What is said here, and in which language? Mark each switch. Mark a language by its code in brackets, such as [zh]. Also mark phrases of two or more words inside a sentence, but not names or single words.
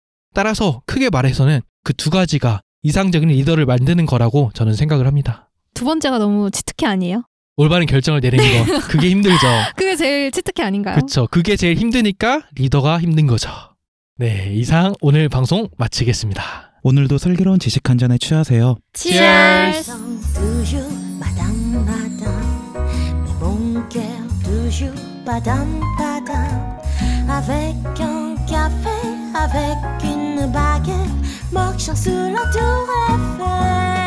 [ko] 따라서 크게 말해서는 그 두 가지가 이상적인 리더를 만드는 거라고 저는 생각을 합니다. 두 번째가 너무 치트키 아니에요? 올바른 결정을 내리는 거. 그게 힘들죠. 그게 제일 치트키 아닌가요? 그렇죠. 그게 제일 힘드니까 리더가 힘든 거죠. 네, 이상 오늘 방송 마치겠습니다. 오늘도 슬기로운 지식 한 잔에 취하세요. [en] Cheers! [fr] Avec un café, avec une baguette, marchant sous la tour Eiffel.